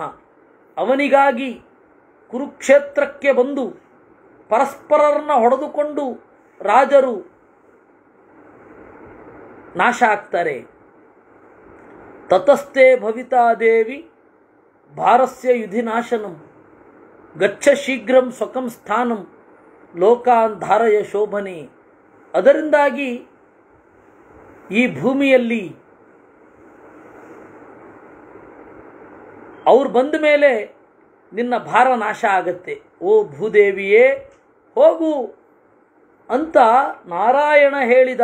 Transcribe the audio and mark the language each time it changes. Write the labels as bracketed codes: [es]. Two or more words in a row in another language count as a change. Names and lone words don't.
[kn] ಅವನಿಗಾಗಿ ಕುರುಕ್ಷೇತ್ರಕ್ಕೆ ಬಂದು ಪರಸ್ಪರರನ್ನ ಹೊಡೆದುಕೊಂಡು ರಾಜರು ನಾಶ ಆಗ್ತಾರೆ. [sa] ತತಸ್ಥೆ ಭವಿತಾ ದೇವಿ ಭಾರಸ್ಯ ಯುಧಿನಾಶನಂ ಗಚ್ಚ ಶೀಘ್ರಂ ಸ್ವಕಂ ಸ್ಥಾನಂ ಲೋಕಾನ್ ಧಾರಯ ಶೋಭನೆ. [kn] ಅದರಿಂದಾಗಿ ಈ ಭೂಮಿಯಲ್ಲಿ ಅವ್ರು ಬಂದ ಮೇಲೆ ನಿನ್ನ ಭಾರ ನಾಶ ಆಗತ್ತೆ. ಓ ಭೂದೇವಿಯೇ ಹೋಗು ಅಂತ ನಾರಾಯಣ ಹೇಳಿದ.